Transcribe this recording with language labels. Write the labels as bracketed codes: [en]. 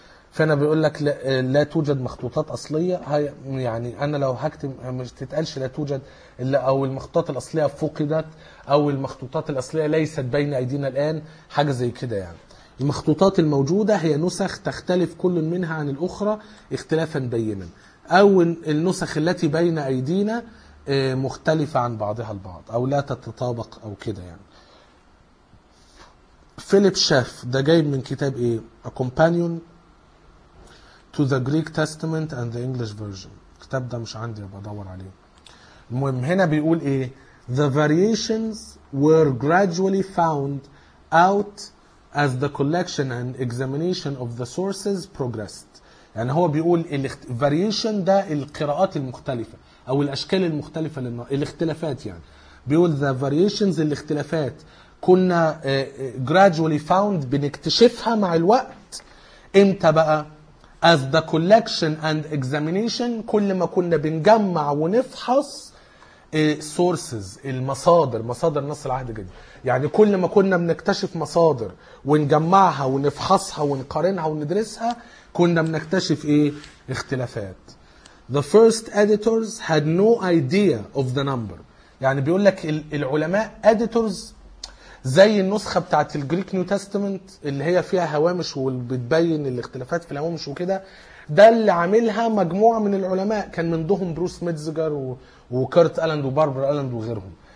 [ar] فأنا بيقول لك لا توجد مخطوطات أصلية، هاي يعني أنا لو هكتب مش تتقالش لا توجد إلا أو المخطوطات الأصلية فقدت أو المخطوطات الأصلية ليست بين أيدينا الآن، حاجة زي كده يعني. المخطوطات الموجودة هي نسخ تختلف كل منها عن الأخرى اختلافا بينا، أو النسخ التي بين أيدينا مختلفة عن بعضها البعض أو لا تتطابق أو كده يعني. فيليب شاف ده جايب من كتاب إيه؟ A Companion to the Greek Testament and the English Version. كتاب ده مش عندي بدور عليه. المهم هنا بيقول إيه؟ [en] The variations were gradually found out as the collection and examination of the sources progressed. [ar] يعني هو بيقول variation ده القراءات المختلفة أو الأشكال المختلفة الاختلافات يعني. بيقول [en] the variations [ar] الاختلافات كنا [en] gradually found [ar] بنكتشفها مع الوقت. إمتى بقى؟ [en] as the collection and examination [ar] كل ما كنا بنجمع ونفحص sources المصادر، مصادر نص العهد الجديد. يعني كل ما كنا بنكتشف مصادر ونجمعها ونفحصها ونقارنها وندرسها كنا بنكتشف ايه؟ اختلافات. [en] The first editors had no idea of the number. [ar] يعني بيقول لك العلماء editors زي النسخة بتاعت الجريك نيو تستمنت اللي هي فيها هوامش وبتبين الاختلافات في الهوامش وكده، ده اللي عاملها مجموعة من العلماء كان من ضهم بروس ميتزجر وكارت ألاند وباربر ألاند وغيرهم.